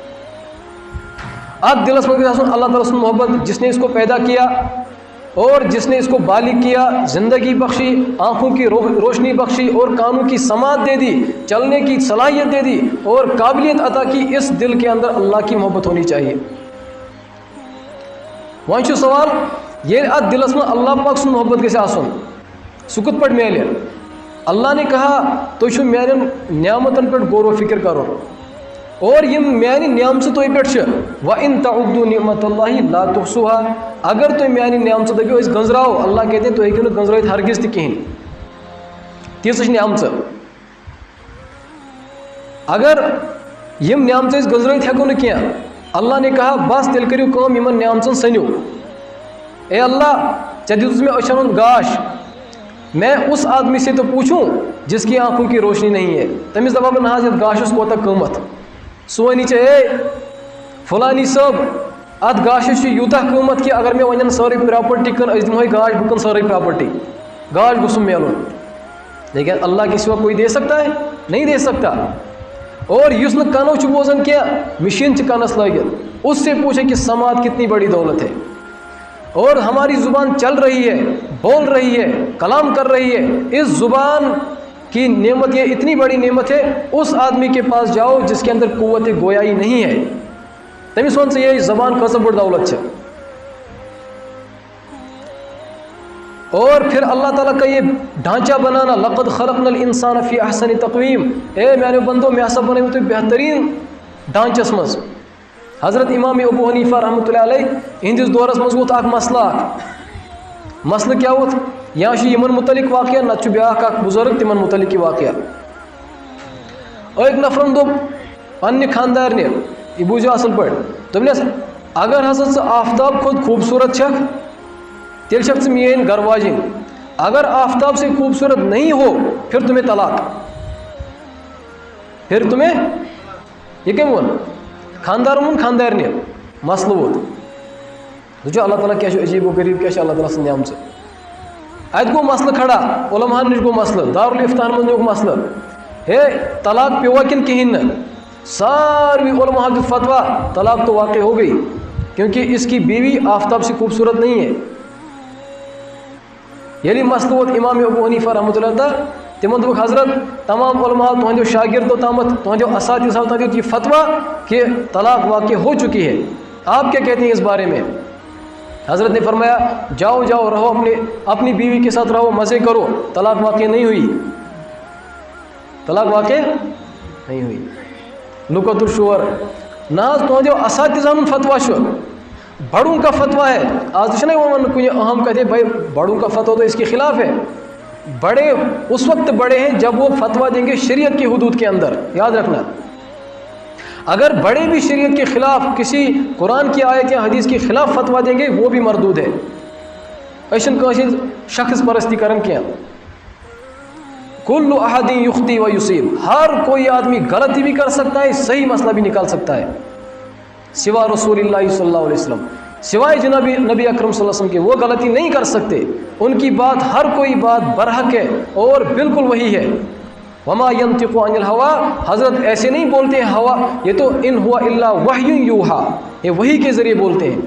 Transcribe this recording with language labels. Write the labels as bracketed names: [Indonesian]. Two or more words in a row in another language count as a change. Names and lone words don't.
[Urdu] اب دلس مگر اللہ تعالیٰ سے محبت جس نے اس کو پیدا کیا اور جس نے اس کو بالغ کیا, زندگی بخشی, آنکھوں کی روشنی بخشی اور کانوں کی سماعت دے دی, چلنے کی صلاحیت دے دی اور قابلیت عطا کی, اس دل کے اندر اللہ کی محبت ہونی چاہیے. [Kashmiri] وہاں چھو سوال یہ ات دلس میں اللہ پاک سن محبت گژھِ آسن سہ کت پٲٹھۍ میلہِ. [Urdu] اللہ نے کہا [Kashmiri] تُہۍ چھو میانٮ۪ن نعمتن پہ غور و فکر کرو اور یم میانہ نعمت تہ پہ [Arabic] وَإِن تَعُدُّوا نِعْمَتَ اللَّهِ لَا تُحْصُوهَا, [Kashmiri] اگر تُہۍ میانہ نعمت دپیو أسۍ گنزراو, [Urdu] اللہ کہتے ہیں [Kashmiri] تُہۍ ہیٚکِو نہٕ گنزرٲیِتھ ہرگز تہ کہین, تیٖژٕ چھِ نعمت. اگر یم نعمت أسۍ گنزرٲیِتھ ہیٚکو نہٕ کینٛہہ, [Urdu] اللہ نے کہا [Kashmiri] بس تیٚلہِ کٔرِو کٲم یمن نعمتن سٔنِو. اے اللہ ژےٚ دِژٕس مےٚ أچھن ہُنٛد گاش, [Urdu] میں اس آدمی سے تو پوچھوں جس کی آنکھوں کی روشنی نہیں ہے, [Kashmiri] تمس دپا بہٕ نہ حظ یتھ گاشس کوتاہ قۭمت, سُہ وَنی ژےٚ اے فلانی صٲب ات گاشس یوٗتاہ قۭمت کہ اگر مےٚ ونن سٲرٕے پراپرٹی کٕن أسۍ دِمہوے گاش, بہٕ کٕنہٕ سٲرٕے پراپرٹی, گاش گوٚژھُم میلُن. [Urdu] لیکن اللہ کے سوا کوئی دے سکتا ہے نہیں دے سکتا. [Kashmiri] اور یُس نہٕ کنو چھُ بوزان کینٛہہ مشین چھِ کنس لٲگِتھ, [Urdu] اس سے پوچھے کہ سماعت کتنی بڑی دولت ہے. اور ہماری زبان چل رہی ہے, بول رہی ہے, کلام کر رہی ہے, اس زبان کی نعمت یہ اتنی بڑی نعمت ہے. اس آدمی کے پاس جاؤ جس کے اندر قوت گویائی نہیں ہے, [Kashmiri] تمس ون یہ زبان کۭژاہ بٔڑ دولت ہے. [Urdu] اور پھر اللہ تعالیٰ کا یہ ڈھانچہ بنانا, [Arabic] لقد خلقنا الانسان فی احسن تقویم, [Kashmiri] اے میانو بندو میں ہسا بنو تُہۍ بہترین ڈھانچس مز. حضرت امام ابو حنیفہ رحمۃ اللہ علیہ ہندس دورس مز ووت اکھ مسئلہ کیا ووت, یا چھ یمن متعلق واقعہ نتہ بیاکھ اکھ بزرگ تمن متعلق واقعہ. ایک نفرن دوٚپ پننہِ خاندارنہِ, یہ بوٗزِو اصل پٲٹھۍ, دوٚپنس اگر ہسا ژٕ آفتاب کھۄتہٕ خوٗبصوٗرت چھکھ تیٚلہِ چھکھ ژٕ میٲنۍ گھر واجِنۍ, [Urdu] اگر آفتاب سے خوبصورت نہیں ہو پھر تمہیں طلاق, [Kashmiri] پھر تمہیں یہ کم وون خاندار وون خاندارنہِ مسلہٕ ووت. وٕچھو اللہ تعالیٰ کیٛاہ چھُ عجیب و غریٖب, کیٛاہ چھِ اللہ تعالیٰ سٕنٛز نعمژٕ. اتہِ گوٚو مسلہٕ کھڑا, علماہن نِش گوٚو مسلہٕ, دارالفتاہن منٛز نیوٗکھ مسلہٕ, ہے طلاق پیوا کِنہٕ کِہیٖنۍ نہٕ. ساروی علماء دیُت فتوا [Urdu] طلاق تو واقع ہو گئی کیونکہ اس کی بیوی آفتاب سے خوبصورت نہیں ہے. [Kashmiri] ییٚلہِ مسلہٕ ووت امام ابو حنیفہ رحمۃ اللہ تعالیٰ, تمن دوٚپُکھ حضرت تمام علماء تہنٛدیو شاگردو تامتھ تہنٛدیو اساتذہ تام دیُت یہ فتوا [Urdu] کہ طلاق واقع ہو چکی ہے, آپ کیا کہتے ہیں اس بارے میں. حضرت نے فرمایا جاؤ جاؤ رہو اپنی بیوی کے ساتھ رہو, مزے کرو, طلاق واقع نہیں ہوئی, طلاق واقع نہیں ہوئی. [Kashmiri] لُکت الشور نہ حظ تہنٛدیو اساتذہن ہُنٛد فتوا چھُ, [Urdu] بڑوں کا فتوا ہے. [Kashmiri] آج چھُنہ یِوان کُنہِ [Urdu] اہم کہتے بھائی بڑوں کا فتوا تو اس کے خلاف ہے. بڑے اس وقت بڑے ہیں جب وہ فتوا دیں گے شریعت کی حدود کے اندر, یاد رکھنا. اگر بڑے بھی شریعت کے خلاف کسی قرآن کی آیت یا حدیث کے خلاف فتوا دیں گے وہ بھی مردود ہے. [Kashmiri] أسۍ چھِنہٕ کٲنٛسہِ شخص پرستی کران کینٛہہ. [Arabic] کل احد یخطی و یصیب, [Urdu] ہر کوئی آدمی غلطی بھی کر سکتا ہے, صحیح مسئلہ بھی نکال سکتا ہے, سوا رسول اللہ صلی اللہ علیہ وسلم, سوائے جناب نبی اکرم صلی اللہ علیہ وسلم کے وہ غلطی نہیں کر سکتے. ان کی بات ہر کوئی بات برحق ہے اور بالکل وہی ہے. [Arabic] وما ينطق عن الهوى, [Urdu] حضرت ایسے نہیں بولتے ہیں ہوا, یہ تو [Arabic] ان ہوا الا وحی یوحا, [Urdu] یہ وحی کے ذریعے بولتے ہیں.